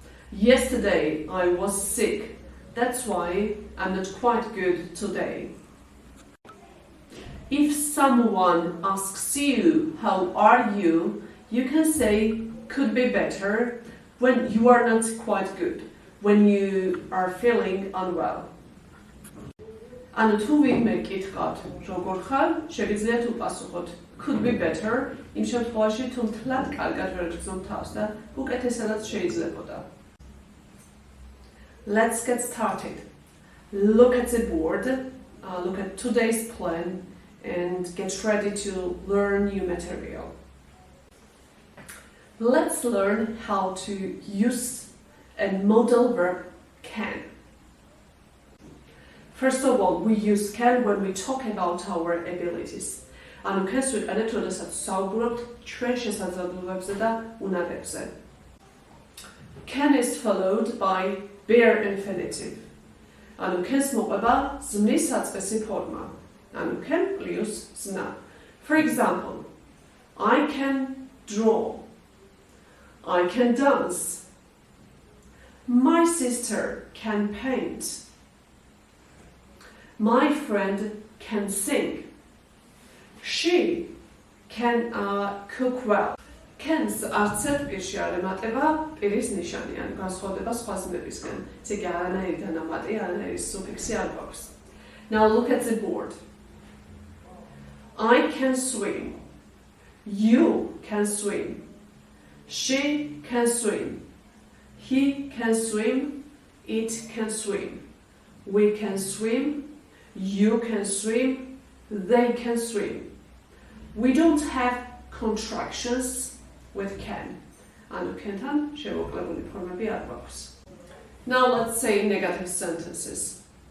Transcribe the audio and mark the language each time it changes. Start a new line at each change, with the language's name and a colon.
English: Yesterday I was sick, that's why I'm not quite good today. If someone asks you how are you, you can say could be better when you are not quite good, when you are feeling unwell.
Georgian: ანუ თუ ვინმე გითხავთ როგორ ხარ, შეგიძლიათ უპასუხოთ
English: could be better,
Georgian: იმ შემთხვევაში თუ მთლად კარგად ვერ გრძნობ თავს და უკეთესადაც შეიძლებოდა.
English: Let's get started. Look at the board, look at today's plan and get ready to learn new material. Let's learn how to use a modal verb can. First of all, we use can when we talk about our abilities.
Georgian: ანუ can-ს ვიყენებთ, როდესაც საუბრობთ ჩვენ შესაძლებლობებზე და უნარებზე.
English: Can is followed by bare infinitive.
Georgian: ანუ can-ს მოყვება ზმნის საწყისი ფორმა. ანუ
English: can plus
Georgian: ზნა.
English: For example, I can draw. I can dance. My sister can paint. My friend can sing. She can cook well.
Georgian: Can-ს არც ერთ პირში არ ემატება პირის ნიშანი, ანუ განსხვავდება სხვა ზმნებისგან. ესე იგი არანაირი დანამატი, არანაირი სუფიქსი არ გვაქვს.
English: Now look at the board. I can swim. You can swim. She can swim. He can swim. It can swim. We can swim. You can swim. They can swim. We don't have contractions with can.
Georgian: ანუ can-თან შემოკლებული ფორმები არ გვაქვს.
English: Now let's say negative sentences.